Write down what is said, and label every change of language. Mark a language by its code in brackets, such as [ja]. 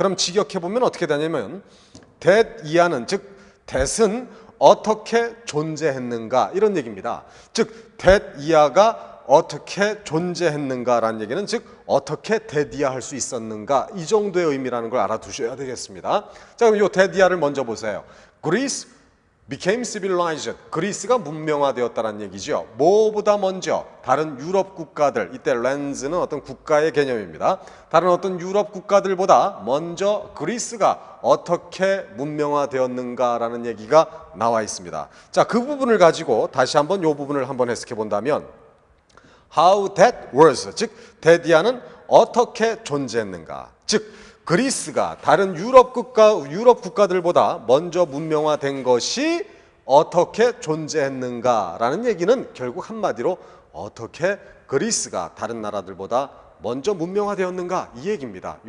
[ko] 그럼 직역해보면 어떻게 되냐면 that 이하는 즉 that은 어떻게 존재했는가 이런 얘기입니다. 즉 that 이하가 어떻게 존재했는가라는 얘기는 즉 어떻게 that 이하 할 수 있었는가 이 정도의 의미라는 걸 알아두셔야 되겠습니다. 자, 그럼 이 that 이하를 먼저 보세요. [en] Greece became civilized. [ko] 그리스가 문명화되었다는 얘기죠. 뭐보다 먼저 다른 유럽 국가들, 이때 lands는 어떤 국가의 개념입니다. 다른 어떤 유럽 국가들보다 먼저 그리스가 어떻게 문명화되었는가라는 얘기가 나와 있습니다. 자, 그 부분을 가지고 다시 한번 이 부분을 한번 해석해 본다면 [en] how that was, [ko] 즉 that 이하는 어떻게 존재했는가, 즉 그리스가 다른 유럽 국가들보다 먼저 문명화된 것이 어떻게 존재했는가라는 얘기는 결국 한마디로 어떻게 그리스가 다른 나라들보다 먼저 문명화되었는가 이 얘기입니다.